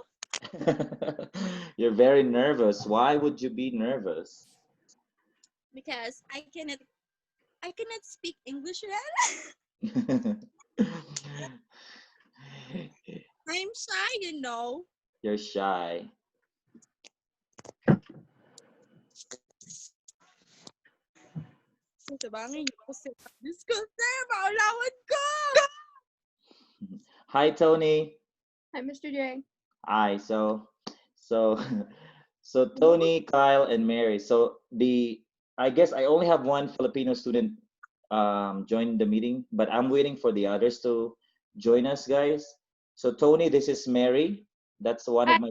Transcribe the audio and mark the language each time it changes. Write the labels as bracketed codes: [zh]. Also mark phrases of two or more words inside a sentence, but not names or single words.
[en] You're very nervous. Why would you be nervous? because I cannot speak English well. I'm shy, you know. You're shy. [ceb] Sa bagay niyo ko sir. Diyos ko, sir, maulawan ko! [en] Hi, Tony. Hi, Mr. J. Hi. So, so Tony, Kyle, and Mary. So I guess I only have one Filipino student join the meeting, but I'm waiting for the others to join us, guys. So Tony, this is Mary. That's one of